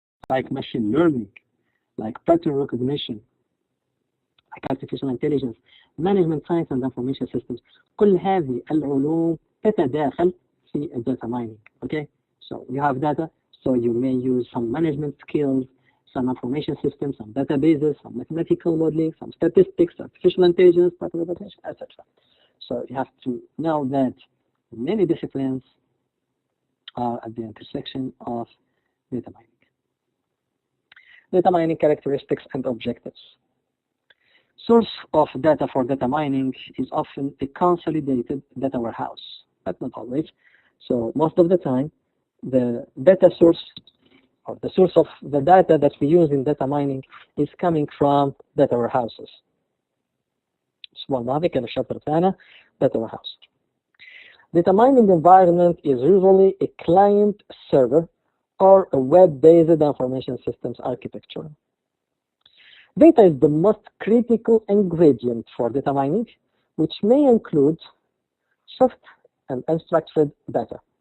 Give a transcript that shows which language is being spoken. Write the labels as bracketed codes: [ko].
[en] Like machine learning, like pattern recognition, like artificial intelligence, management science and information systems. [ar] كل هذه العلوم تتداخل في data mining. [en] Okay, so you have data, so you may use some management skills, some information systems, some databases, some mathematical modeling, some statistics, artificial intelligence, pattern recognition, etc. So you have to know that many disciplines are at the intersection of data mining. Data mining characteristics and objectives. Source of data for data mining is often a consolidated data warehouse, but not always. So most of the time, the data source or the source of the data that we use in data mining is coming from data warehouses. [ar] الأسبوع الماضي كان الشابتر بتاعنا data warehouse. [en] Data mining environment is usually a client server or a web-based information systems architecture. Data is the most critical ingredient for data mining, which may include soft and unstructured data.